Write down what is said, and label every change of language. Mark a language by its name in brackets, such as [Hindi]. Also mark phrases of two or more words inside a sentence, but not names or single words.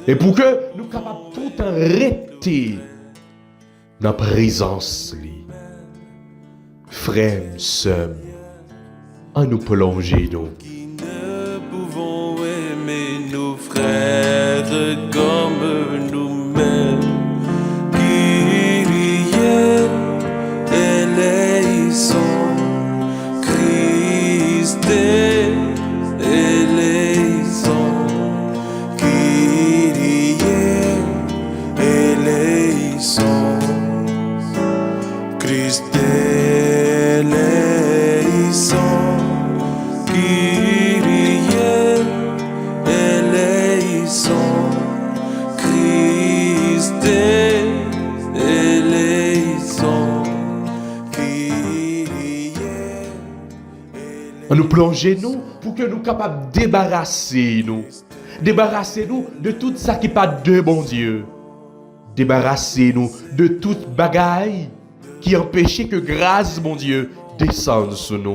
[French] Et pour que nous capables tout arrêter dans la présence li. Frères, sœurs, en nous plonger nous. Qui ne pouvons aimer nos frères comme nous-mêmes. [Greek] Κύριε ἐλέησον, Χριστὲ ἐλέησον, Κύριε ἐλέησον, Χριστὲ ἐλέησον, Κύριε ἐλέησον, Χριστὲ ἐλέησον, Κύριε. [French] En nous plonger nous pour que nous capables de débarrasser nous. Débarrasser nous de tout ça qui n'est pas de bon Dieu. Débarrasser nous de toute bagaille qui empêchait que grâce, mon Dieu, descende sur nous.